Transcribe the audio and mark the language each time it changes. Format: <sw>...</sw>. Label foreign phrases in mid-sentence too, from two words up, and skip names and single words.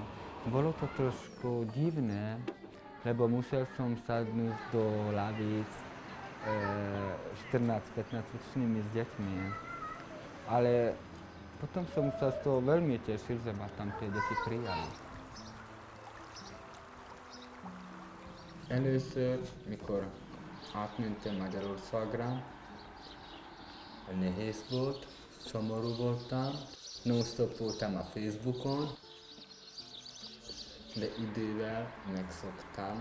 <sk>Bolo to trošku divné, lebo musel som sadnúť do lavíc 14-15 ročnými s deťmi. Ale potom som sa z toho veľmi tešil, že ma tam tie deti prijali.</sk> <hu>Először, mikor átmentem Magyarországra, nehéz volt, szomorú voltam, non-stop voltam a Facebookon, de idővel megszoktam.</hu>